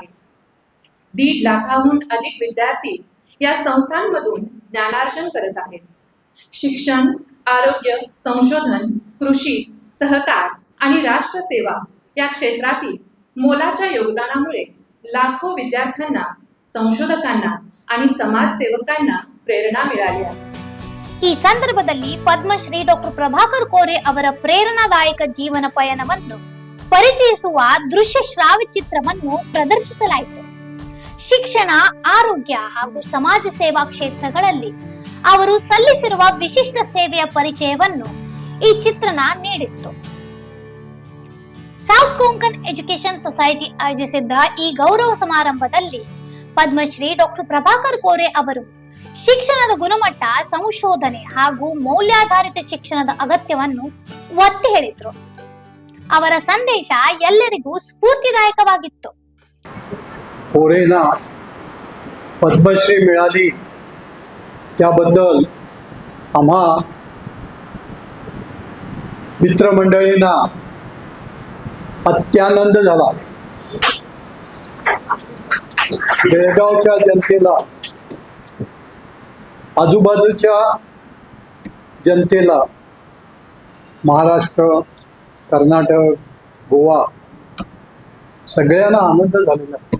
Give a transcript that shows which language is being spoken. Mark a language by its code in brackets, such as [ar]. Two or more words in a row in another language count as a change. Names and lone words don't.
[mr] 1.5 लाखाहून अधिक विद्यार्थी या संस्थांमधून ज्ञानार्जन करत आहेत. शिक्षण, आरोग्य, संशोधन, कृषी, सहकार आणि राष्ट्रसेवा या क्षेत्रातील मोलाच्या योगदानामुळे लाखो विद्यार्थ्यांना, संशोधकांना आणि समाजसेवकांना ಪ್ರೇರಣಾ मिळाली आहे. [kn] ಈ ಸಂದರ್ಭದಲ್ಲಿ ಪದ್ಮಶ್ರೀ ಡಾಕ್ಟರ್ ಪ್ರಭಾಕರ್ ಕೋರೆ ಅವರ ಪ್ರೇರಣಾದಾಯಕ ಜೀವನ ಪಯಣವನ್ನು ಪರಿಚಯಿಸುವ ದೃಶ್ಯ ಶ್ರಾವ್ಯ ಚಿತ್ರವನ್ನು ಪ್ರದರ್ಶಿಸಲಾಯಿತು. ಶಿಕ್ಷಣ, ಆರೋಗ್ಯ ಹಾಗೂ ಸಮಾಜ ಸೇವಾ ಕ್ಷೇತ್ರಗಳಲ್ಲಿ ಅವರು ಸಲ್ಲಿಸಿರುವ ವಿಶಿಷ್ಟ ಸೇವೆಯ ಪರಿಚಯವನ್ನು ಈ ಚಿತ್ರಣ ನೀಡಿತ್ತು. ಸೌತ್ ಕೊಂಕನ್ ಎಜುಕೇಶನ್ ಸೊಸೈಟಿ ಆಯೋಜಿಸಿದ್ದ ಈ ಗೌರವ ಸಮಾರಂಭದಲ್ಲಿ ಪದ್ಮಶ್ರೀ ಡಾಕ್ಟರ್ ಪ್ರಭಾಕರ್ ಕೋರೆ ಅವರು ಶಿಕ್ಷಣದ ಗುಣಮಟ್ಟ, ಸಂಶೋಧನೆ ಹಾಗೂ ಮೌಲ್ಯಾಧಾರಿತ ಶಿಕ್ಷಣದ ಅಗತ್ಯವನ್ನು ಒತ್ತಿ ಹೇಳಿದ್ರು. ಅವರ ಸಂದೇಶ ಎಲ್ಲರಿಗೂ ಸ್ಫೂರ್ತಿದಾಯಕವಾಗಿತ್ತು. [mr] कोरेंना पद्मश्री मिळाली त्याबद्दल आम्हा मित्रमंडळींना अत्यानंद झाला. बेळगावच्या जनतेला, आजूबाजूच्या जनतेला, महाराष्ट्र, कर्नाटक, गोवा सगळ्यांना आनंद झालेला.